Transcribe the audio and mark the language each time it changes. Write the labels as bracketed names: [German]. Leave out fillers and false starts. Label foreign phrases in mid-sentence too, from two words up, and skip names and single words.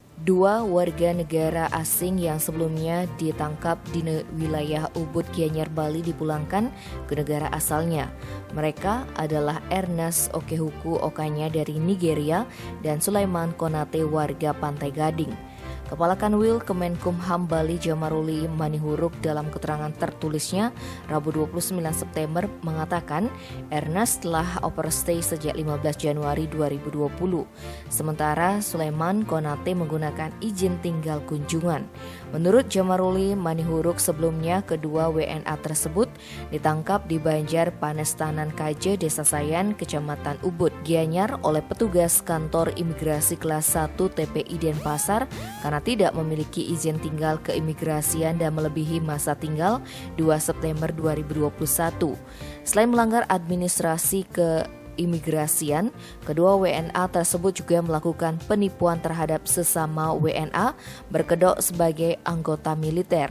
[Indonesian] Dua warga negara asing yang sebelumnya ditangkap di wilayah Ubud, Gianyar, Bali dipulangkan ke negara asalnya. Mereka adalah Ernest Okehuku Okanya dari Nigeria dan Sulaiman Konate warga Pantai Gading. Kepala Kanwil Kemenkumham Bali Jamaruli Manihuruk dalam keterangan tertulisnya Rabu 29 September mengatakan Ernest telah overstay sejak 15 Januari 2020. Sementara Sulaiman Konate menggunakan izin tinggal kunjungan. Menurut Jamaruli Manihuruk sebelumnya kedua WNA tersebut ditangkap di Banjar Panestanan Kaje, Desa Sayan, Kecamatan Ubud, Gianyar oleh petugas kantor imigrasi kelas 1 TPI Denpasar karena tidak memiliki izin tinggal keimigrasian dan melebihi masa tinggal 2 September 2021. Selain melanggar administrasi keimigrasian, kedua WNA tersebut juga melakukan penipuan terhadap sesama WNA berkedok sebagai anggota militer.